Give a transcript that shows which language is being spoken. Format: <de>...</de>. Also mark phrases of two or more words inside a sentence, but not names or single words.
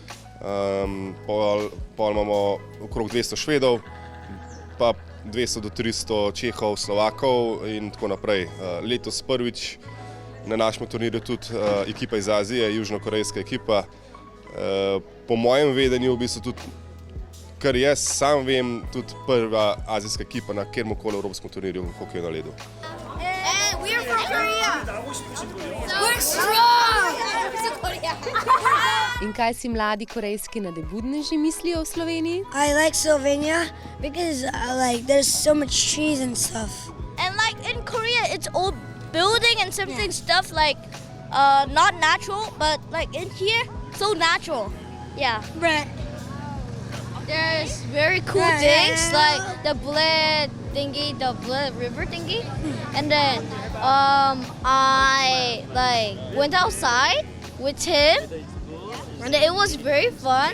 <sl>Pol imamo okrog 200 Švedov, pa 200 do 300 Čehov, Slovakov in tako naprej. Letos prvič na našem turnirju tudi ekipa iz Azije, južnokorejska ekipa. Po mojem vedenju v bistvu tudi, kar jaz sam vem, tudi prva azijska ekipa na kjerkoli evropskem turnirju v hokeju na ledu.</sl> <en>We're from Korea. We're strong.</en> <sl>In kaj si mladi korejski nadebudneži mislijo o Sloveniji?</sl> <en>I like Slovenia because there's so much cheese and stuff. And in Korea, it's old building and something stuff not natural, but in here, so natural. Yeah. Right. There's very cool things like the Bled thingy, the Bled River thingy, and then I went outside with him, and it was very fun.</en>